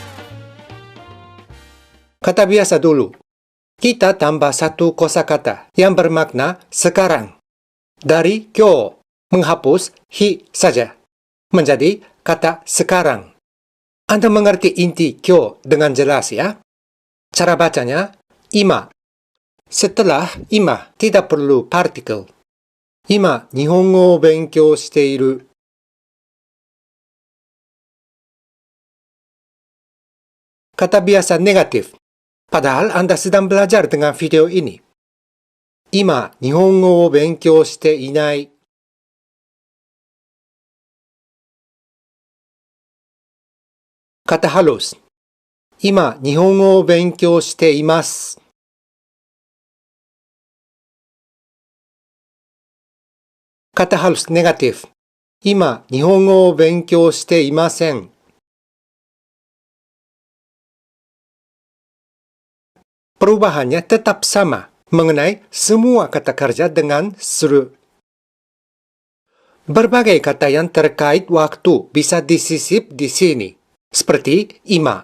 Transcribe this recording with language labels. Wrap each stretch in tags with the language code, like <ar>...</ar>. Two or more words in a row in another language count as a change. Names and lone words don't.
<id>Kata biasa dulu, Kita tambah satu kosakata yang bermakna sekarang. Dari kyo, menghapus hi saja, menjadi kata sekarang. Anda mengerti inti kyo dengan jelas ya? Cara bacanya, ima. Setelah ima, tidak perlu partikel.</id> <ja>今、日本語を勉強している.</ja> <id>Kata biasa negatif. Padahal Anda sedang belajar dengan video ini.</id> <ja>今、日本語を勉強していない.</ja> <id>Kata halus.</id> <ja>今、日本語を勉強しています.</ja> <id>Kata halus negatif.</id> <ja>今、日本語を勉強していません.</ja> <id>Perubahannya tetap sama mengenai semua kata kerja dengan suru. Berbagai kata yang terkait waktu bisa disisip di sini, seperti ima.</id>